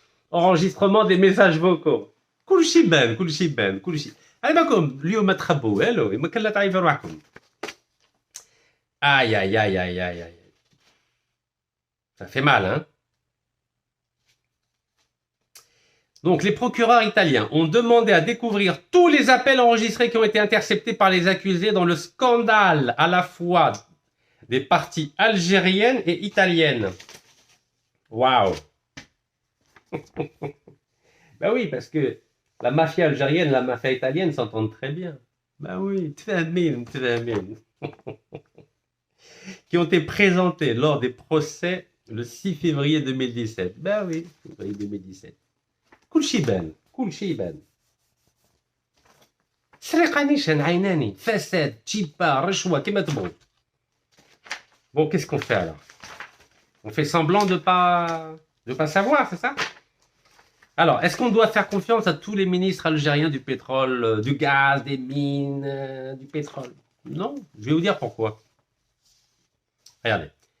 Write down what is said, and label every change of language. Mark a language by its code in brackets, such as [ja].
[fr] Enregistrement des messages vocaux. [ar] كل شيء بان كل شيء بان كل شيء. أنا معكم اليوم ما تخبوا والو ما كان لا تعرفوا روحكم. [fr] Aïe, aïe, aïe, aïe, aïe, aïe. Ça fait mal, hein? Donc, les procureurs italiens ont demandé à découvrir tous les appels enregistrés qui ont été interceptés par les accusés dans le scandale à la fois des parties algériennes et italiennes. Waouh! Ben oui, parce que la mafia algérienne et la mafia italienne s'entendent très bien. Ben oui, tfahmin. Qui ont été présentés lors des procès le 6 février 2017. Ben oui, février 2017. [ar] كل شيء بان كل شيء بان سرقة نيشان عيناني فساد تشيبا رشوة كما تبغوا. [fr] Bon, qu'est-ce qu'on fait alors? On fait semblant de pas savoir, c'est ça? Alors, est-ce qu'on doit faire confiance à tous les ministres algériens du pétrole, du gaz, des mines, du pétrole? Non, je vais vous dire pourquoi. Regardez.